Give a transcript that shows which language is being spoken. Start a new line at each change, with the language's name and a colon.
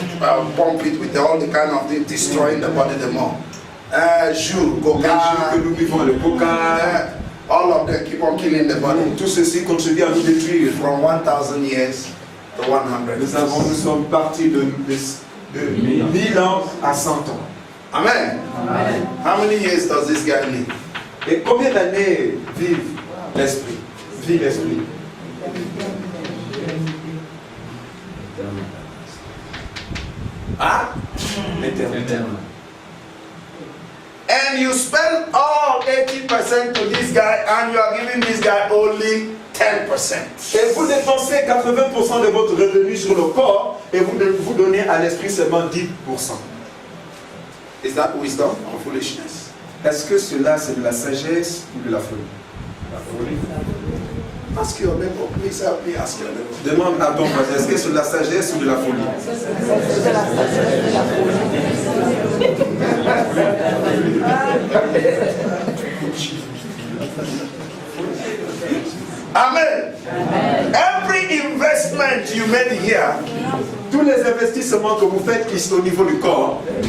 English: pump it with all the kind of things destroying the body the more.
French: Jus, les jus coca, que nous buvons, le coca,
English: all of them keep on killing the body.
French: tout ceci contribue à nous détruire.
English: From 1000 years to 100 years.
French: Nous sommes partis de 1000 ans à 100 ans. Amen.
English: How many years does this guy live?
French: Et combien d'années vit l'esprit? Vit l'esprit. L'éternel.
English: And you spend all 80% to this guy and you are giving this guy only 10%.
French: Et vous dépensez 80% de votre revenu sur le corps et vous donnez à l'esprit seulement 10%.
English: Is that wisdom or foolishness?
French: Est-ce que cela c'est de la sagesse ou de la folie?
English: Ask your neighbor, please help me ask your neighbor.
French: Demande à ton voisin, est-ce que c'est de la sagesse ou de la folie? Amen.
English: Every investment you made here,
French: Tous les investissements que vous faites ici au niveau du corps,